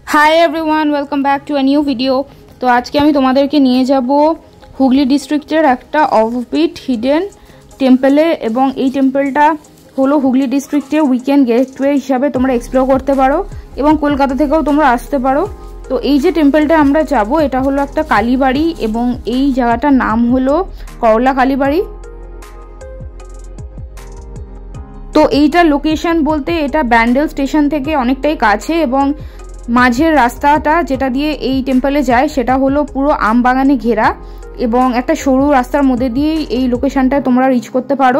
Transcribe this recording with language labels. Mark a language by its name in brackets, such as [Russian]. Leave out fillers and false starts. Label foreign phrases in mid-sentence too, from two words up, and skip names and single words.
[English] Hi everyone welcome back to a new video. [Bangla] তো আজকে আমি তোমাদেরকে নিয়ে যাবো হুগলি ডিস্ট্রিক্টের একটা [English] offbeat hidden temple [Bangla] এবং এই টেম্পলটা হলো হুগলি ডিস্ট্রিক্টের [English] weekend getaway [Bangla] হিসাবে তোমরা এক্সপ্লোর করতে পারো এবং কলকাতা থেকেও তোমরা আসতে পারো। तो এই যে টেম্পলটা আমরা যাব এটা হলো একটা কালীবাড়ি এবং এই জায়গাটার নাম হলো করলা কালীবাড়ি। তো এইটার লোকেশন বলতে এটা ব্যান্ডেল স্টেশন থেকে অনেকটাই কাছে এবং মাঝের রাস্তাটা যেটা দিয়ে এই টেম্পলে যায় সেটা হলো পুরো আম বাগানে ঘেরা এবং একটা সরু রাস্তার মধ্যে দিয়ে এই লোকেশনটা তোমরা রিচ করতে পারো।